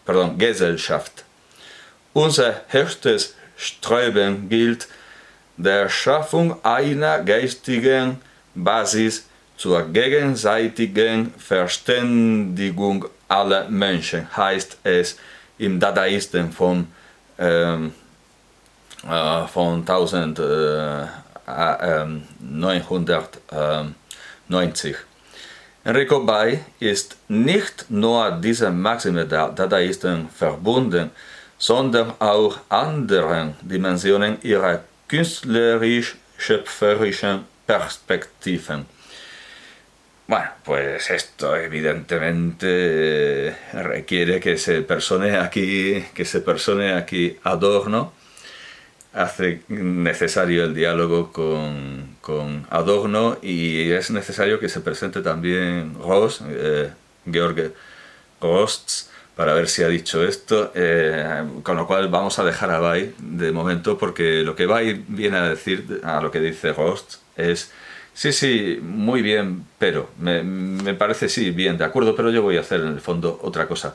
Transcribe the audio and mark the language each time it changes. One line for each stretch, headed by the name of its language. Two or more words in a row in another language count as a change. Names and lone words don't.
German: Unser höchstes Streben gilt der Schaffung einer geistigen Basis zur gegenseitigen Verständigung aller Menschen, heißt es im Dadaisten von 1990. Enrico Bay ist nicht nur dieser Maxime der Dadaisten verbunden, sondern auch anderen Dimensionen ihrer künstlerisch-schöpferischen Perspektiven.
Spanish: Bueno, pues esto evidentemente requiere que se persone aquí Adorno. Hace necesario el diálogo con Adorno, y es necesario que se presente también Georg Grosz, para ver si ha dicho esto, con lo cual vamos a dejar a Bay de momento, porque lo que Bay viene a decir, a lo que dice Grosz, es Sí, sí, muy bien, pero me parece sí, bien, de acuerdo, pero yo voy a hacer en el fondo otra cosa.